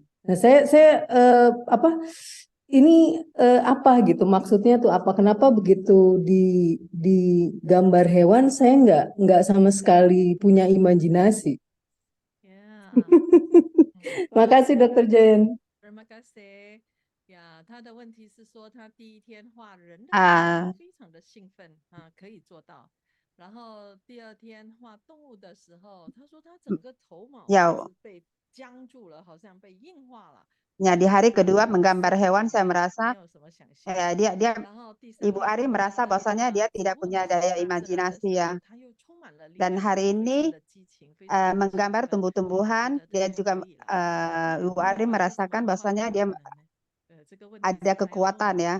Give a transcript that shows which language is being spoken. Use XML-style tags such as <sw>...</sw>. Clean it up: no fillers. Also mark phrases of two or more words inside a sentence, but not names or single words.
<id>Nah saya ini apa gitu maksudnya tuh apa? Kenapa begitu di gambar hewan saya nggak sama sekali punya imajinasi. Makasih Dr. Jen. Terima kasih.</id> <zh>呀，他的问题是说，他第一天画人的时候非常的兴奋啊，可以做到。然后第二天画动物的时候，他说他整个头毛是被僵住了，好像被硬化了。</zh> <id>Ya, di hari kedua menggambar hewan saya merasa Ibu Ari merasa bahwasanya dia tidak punya daya imajinasi ya. Dan hari ini menggambar tumbuh-tumbuhan, dia juga Ibu Ari merasakan bahwasanya dia ada kekuatan ya.</id>